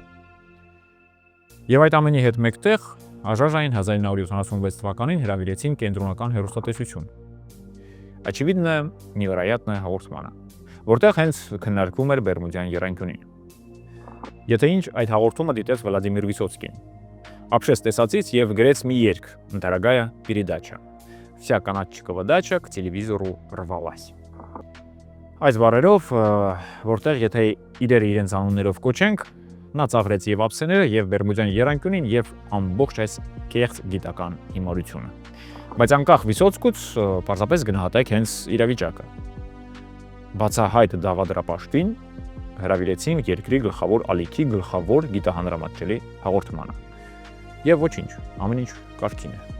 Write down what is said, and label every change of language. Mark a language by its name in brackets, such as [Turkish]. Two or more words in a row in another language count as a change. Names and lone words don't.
[Armenian] Եվ այդ ամենի հետ մեկտեղ Աժաժային 1976 թվականին հրավիրեցին կենտրոնական հեռուստատեսություն «Очевидно, невероятное» հաղորդմանը, որտեղ հենց քննարկվում էր Բերմուդյան եռանկյունին։ Եթե ինչ, այդ հաղորդումը դիտեց Վլադիմիր Վիսոցկին, ապշեց տեսածից եւ գրեց մի երգ «Дорогая передача». [Russian] Вся канадчикова дача к телевизору рвалась։ [Armenian] Այս բառերով, որտեղ եթե իրենց անուններով կոչենք, նա ծաղրեց եւ ափսեները, եւ Բերմուդյան եռանկյունին, եւ ամբողջ այս կեղծ գիտական հիմարությունը։ Բայց անկախ Վիսոցկուց պարզապես գնահատեք հենց իրավիճակը։ Բացահայտ դավադրապաշտին հրավիրեցին երկրի գլխավոր ալիքի գլխավոր գիտահանրամատչելի հաղորդմանը։ Եվ ոչինչ, ամեն ինչ կարգին է։